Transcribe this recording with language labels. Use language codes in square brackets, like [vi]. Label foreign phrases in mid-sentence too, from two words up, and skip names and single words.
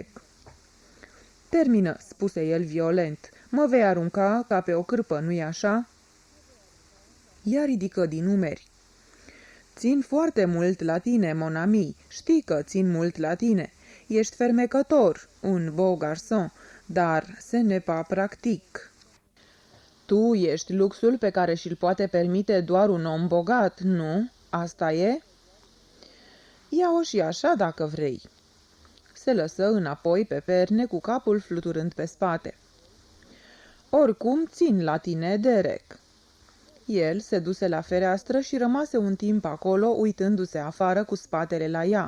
[ro] Termină, spuse el violent. Mă vei arunca ca pe o cârpă, nu-i așa? Ea ridică din umeri. Țin foarte mult la tine, [fr] mon ami. [ro] Știi că țin mult la tine. Ești fermecător, [fr] un beau garçon, dar ce n'est pas practic. [ro] Tu ești luxul pe care și-l poate permite doar un om bogat, nu? Asta e? Ia-o și așa dacă vrei. Se lăsă înapoi pe perne cu capul fluturând pe spate. Oricum țin la tine, Derek. El se duse la fereastră și rămase un timp acolo, uitându-se afară cu spatele la ea.